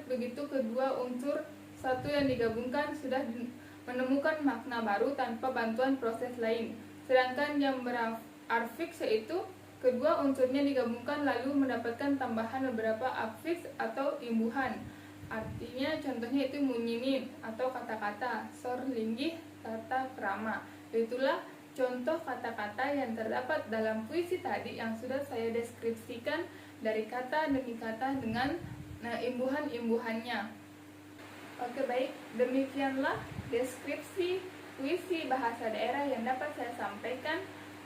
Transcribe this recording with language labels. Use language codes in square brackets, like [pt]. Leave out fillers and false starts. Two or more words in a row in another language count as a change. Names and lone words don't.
[id] Begitu kedua unsur satu yang digabungkan sudah menemukan makna baru tanpa bantuan proses lain. Sedangkan yang berafiks yaitu kedua unsurnya digabungkan lalu mendapatkan tambahan beberapa afiks atau imbuhan. Artinya contohnya itu munyinin atau kata-kata, [ban] sor linggih, [id] tata krama. Itulah contoh kata-kata yang terdapat dalam puisi tadi yang sudah saya deskripsikan dari kata demi kata dengan imbuhan-imbuhannya. Oke, baik, demikianlah deskripsi puisi bahasa daerah yang dapat saya sampaikan.